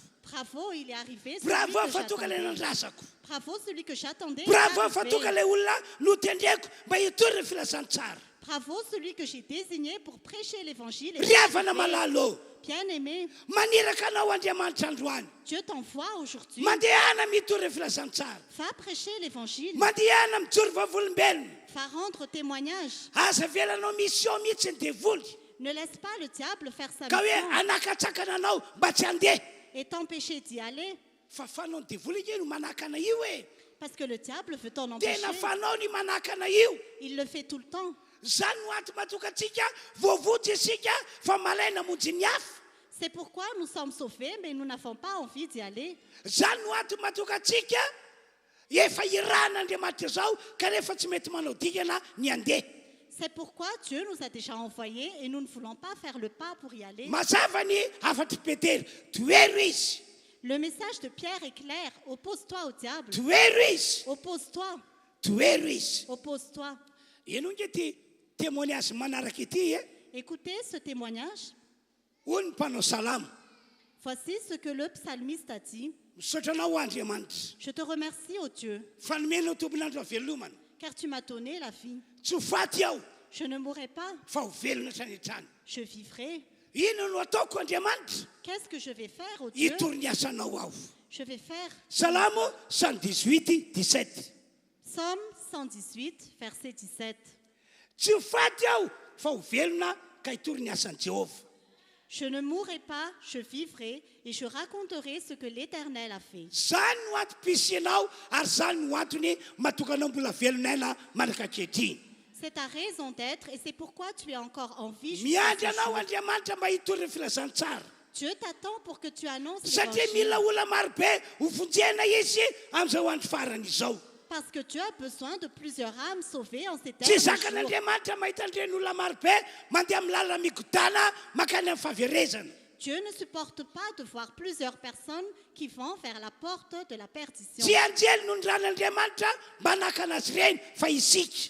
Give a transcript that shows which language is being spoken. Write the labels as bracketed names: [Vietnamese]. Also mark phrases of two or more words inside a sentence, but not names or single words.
[French] Bravo, il est arrivé. Celui bravo que [Malagasy] fa tonga ilay [French] j'attendais. [Malagasy] nandrasako, [French] Bravo, celui que j'attendais. il est [Malagasy] bravo fa [French] arrivé. [Malagasy] tonga ilay olona notendreko mba hitory ny filazan-tsara. [French] Bravo, celui que j'ai désigné pour prêcher l'évangile. est [Malagasy] Riavana [French] arrivé. [Malagasy] malalo, [French] Bien-aimé, [Malagasy] maniraka anao Andriamanitra androany, [French] Dieu t'envoie aujourd'hui. [Malagasy] mandehana mitory ny filazan-tsara, [French] Va prêcher l'évangile. [Malagasy] mandehana mijory vavolombelona. [French] Va rendre témoignage. [Malagasy] Aza velanao mission mihitsy ny devoly, [French] Ne laisse pas le diable faire sa [Malagasy] ka hoe [French] mission [Malagasy] anakatsakana anao mba tsy handeha. [French] et t'empêcher d'y aller. [Malagasy] Fa fanao ny devoly io no manakana io e, [French] Parce que le diable veut t'en empêcher. [Malagasy] tena fanao ny manakana io. [French] Il le fait tout le temps. [Malagasy] Zany no ato mahatonga atsika voavotsy isika fa malaina monjy ny hafa. [French] C'est pourquoi nous sommes sauvés, mais nous n'avons pas envie d'y aller. [Malagasy] Zany no ato mahatonga atsika efa iran'Andriamanitra zao kanefa tsy mety manao dikana ny handeha. [French] C'est pourquoi Dieu nous a déjà envoyés et nous ne voulons pas faire le pas pour y aller. [Malagasy] Mazava ny afatry Petera, toero izy, [French] Le message de Pierre est clair. Oppose-toi au diable. [Malagasy] toero izy, [French] Oppose-toi. [Malagasy] toero izy. [French] Oppose-toi. [Malagasy] Ino nge ty témoignage manaraka ity e, [French] Écoutez ce témoignage. [Malagasy] hoy ny mpanao salamo, [French] Voici ce que le psalmiste a dit. [Malagasy] misaotra anao andriamanitra [French] Je te remercie, ô Dieu, [Malagasy] fanomenao tomponandro avelomana [French] car tu m'as donné la vie. [Malagasy] tsy ho faty aho [French] Je ne mourrai pas, [Malagasy] fa ho velona tranetrany [French] je vivrai. [Malagasy] ino no ataoko andriamanitra [French] Qu'est-ce que je vais faire, ô Dieu? [Malagasy] hitory ny asanao aho [French] Je vais faire [Malagasy] salamo 118 17 [French] Psaume 118, verset 17. [Malagasy] tsy ho faty aho fa ho velona ka hitory ny asan'i Jehovah [French] Je ne mourrai pas, je vivrai et je raconterai ce que l'Éternel a fait. [Malagasy] zany no atom-pisy ianao ary zany no antony matokanao mbola velonaina manaka ankehitriny [French] C'est ta raison d'être et c'est pourquoi tu es encore en vie. jusqu'à [Malagasy] miandry [French] ce [Malagasy] anao [French] jour. [Malagasy] andriamanitra mba hitory ny filazantsara [French] Dieu t'attend pour que tu annonces [Malagasy] satria [French] l'évangile. [Malagasy] mila olona marobe ho vonjena izy amin'izao andro farany izao [French] Parce que tu as besoin de plusieurs âmes sauvées en ces [Malagasy] tsy [French] derniers jours. [Malagasy] zakan'andriamanitra mahita an'ireny olona marobe mandeha amin'ny lalana migodana makany amin'ny fahaverezana [French] Dieu ne supporte pas de voir plusieurs personnes qui vont vers la porte de la perdition. [Malagasy] tsy anjely no ny ran'andriamanitra mba naka anazy ireny fa isika